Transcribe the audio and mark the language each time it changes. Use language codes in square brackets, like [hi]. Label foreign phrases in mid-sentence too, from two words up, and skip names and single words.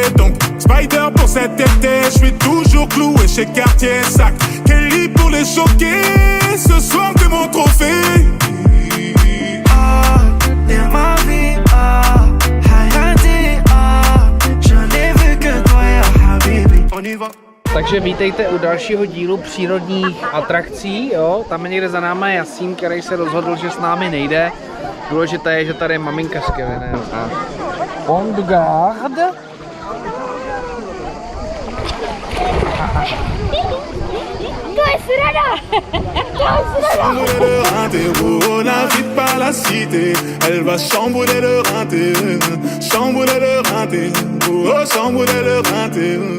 [fr] Donc, Spider pour cet été, je suis toujours cloué chez Cartier. Sac Kelly pour les choquer, ce soir t'es mon trophée. Ah, t'es ma vie, ah, Hayati, ah, j'en ai vu que toi, [ar] ya Habibi. [fr] On y va. [cs] Takže vítejte u dalšího dílu přírodních atrakcí, jo. Tam někde za náma je Jasín, který se rozhodl, že s námi nejde. Důležité je, že tady je maminka s Kevinem a [en] on the guard. [fr] Chambouler le rinté, la vie par la cité. Elle va chambouler le rinté, chambouler le rinté, oh, chambouler le rinté.